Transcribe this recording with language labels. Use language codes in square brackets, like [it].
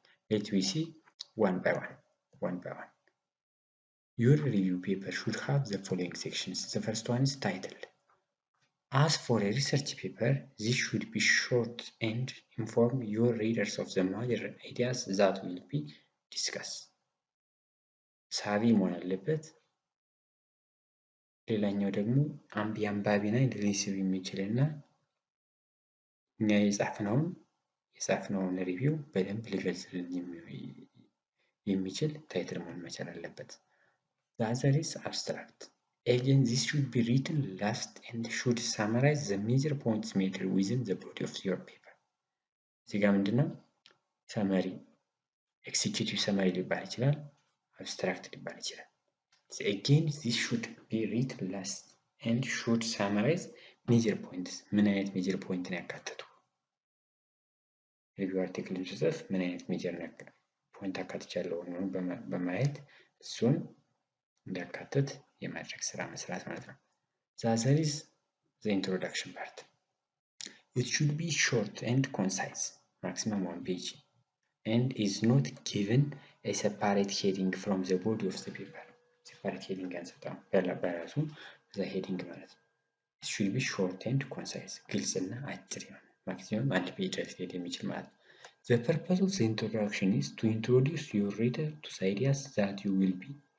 [en] Let me see one by one. Your review paper should have the following sections. The first one is title. As for a research paper, this should be short and inform your readers of the major ideas that will be discussed. [am] ሳቢ መሆን አለበት። ሌላኛው ደግሞ የአንባቢን አይን ሊስብ የሚችልና እኛ የጻፍነውን ሪቪው በደንብ ሊገልጽልን የሚችል ታይትል መሆን መቻል አለበት። [en] The other is abstract. Again, this should be written last and should summarize the major points made within the body of your paper. [am] እዚህ ጋር ምንድነው ሰመሪ ኤክሲኪዩቲቭ ሰመሪ ሊባል ይችላል፣ አብስትራክት ሊባል ይችላል። [en] So again, this should be written last and should summarize major points. [am] ምን አይነት ሜጀር ፖይንት ነው ያካተቱ? ሪቪው አርቲክል ጽፍ ምን አይነት ሜጀር ፖይንት አካትቻለሁ ነው በማየት እሱን እንዲያካትት የማድረግ ስራ መስራት ማለት ነው። [en] The other is the introduction part. It should be short and concise, maximum 1 page, and is not given a separate heading from the body of the paper. Separate heading [am] አንሰጠው በራሱ [en] the heading [am] ማለት ነው። [en] It should be short and concise, [am] ግልጽና አጭር የሆነ [en] maximum 1 page [am] ድረስ ሊሄድ የሚችል ማለት ነው። [en] The purpose of the introduction is to introduce your reader to the ideas that you will be